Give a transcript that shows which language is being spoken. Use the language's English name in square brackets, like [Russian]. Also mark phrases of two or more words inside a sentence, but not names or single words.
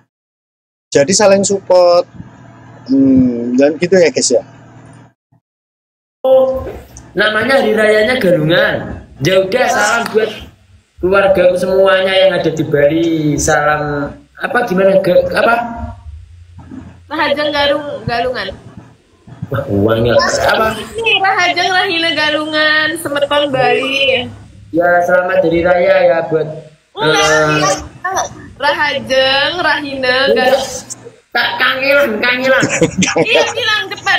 [Indonesian] Jadi saling support dan gitu ya guys ya. namanya hari rayanya galungan. Ya udah, salam buat keluarga semuanya yang ada di Bali. Salam apa gimana apa? [Balinese] Rahajang galungan. [Indonesian] Wah, uangnya apa? [Balinese] Ini Rahajang Rahina Galungan Semeton Bali. [Indonesian] Ya selamat hari raya ya buat [Balinese] Rahajeng Rahina Galungan. Kangelan. [Indonesian] Iya bilang cepat.